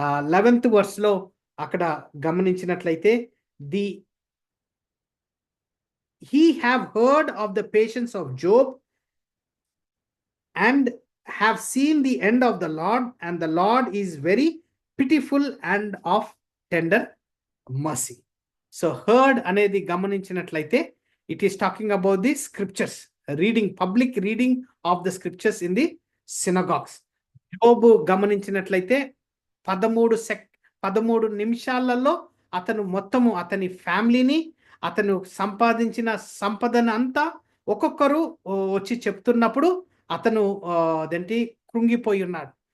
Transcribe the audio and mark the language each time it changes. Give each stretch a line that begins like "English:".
Telugu: 11th verseలో అక్కడ గమనించినట్లయితే the
English: he have heard of the patience of Job and have seen the end of the Lord, and the Lord is very pitiful and of tender mercy. So heard
Telugu: అనేది గమనించినట్లయితే
English: it is talking about the scriptures, reading, public reading of the scriptures in the synagogues.
Telugu: యోబు గమనించినట్లయితే 13 నిమిషాలలో అతను మొత్తము అతని ఫ్యామిలీని, అతను సంపాదించిన సంపదను అంతా ఒక్కొక్కరు వచ్చి చెప్తున్నప్పుడు అతను అదేంటి కృంగిపోయి ఉన్నాడు.